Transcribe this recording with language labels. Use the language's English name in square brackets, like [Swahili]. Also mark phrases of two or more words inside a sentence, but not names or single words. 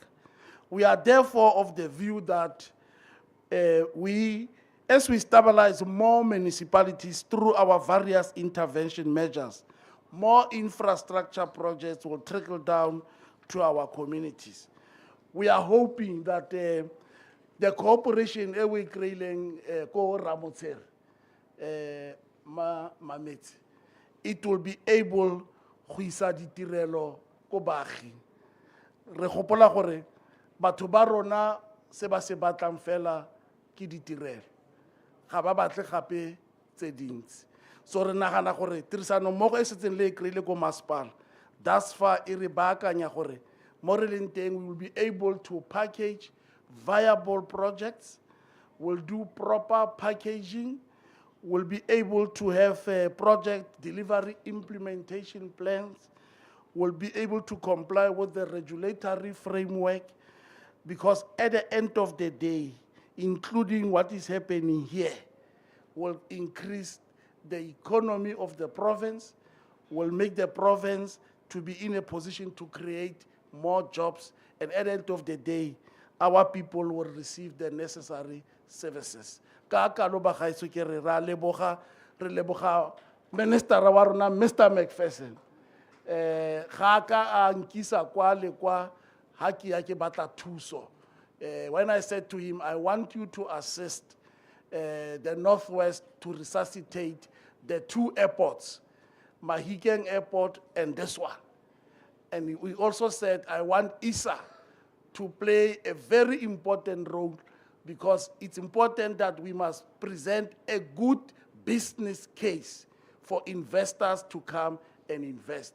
[English] We are therefore of the view that as we stabilize more municipalities through our various intervention measures, more infrastructure projects will trickle down to our communities. We are hoping that the cooperation we creating ko Ramotshere, Mametse, it will be able to [Tswana] isa ditirelo ko baagi. Re gopola gore batho ba rona se ba se batlang fela ke ditirelo. Ga ba batle gape tse dintsi. So re nagana gore tirisano mmogo e setseng le kreile ko masepala. [English] Thus far [Tswana] e re baakanya gore mo re leng teng [English] we will be able to package viable projects, will do proper packaging, will be able to have project delivery implementation plans, will be able to comply with the regulatory framework, because at the end of the day, including what is happening here, will increase the economy of the province, will make the province to be in a position to create more jobs, and at the end of the day, our people will receive the necessary services. [Tswana] Ka kalo ba gaetso ke re leboga minister wa rona Mr. [English] Macpherson. [Tswana] Ga ka a nkisa kwa le kwa ha ke ya ke batla thuso [English] When I said to him, I want you to assist the Northwest to resuscitate the two airports, Mahikeng Airport and this one. And we also said, I want ISA to play a very important role, because it's important that we must present a good business case for investors to come and invest.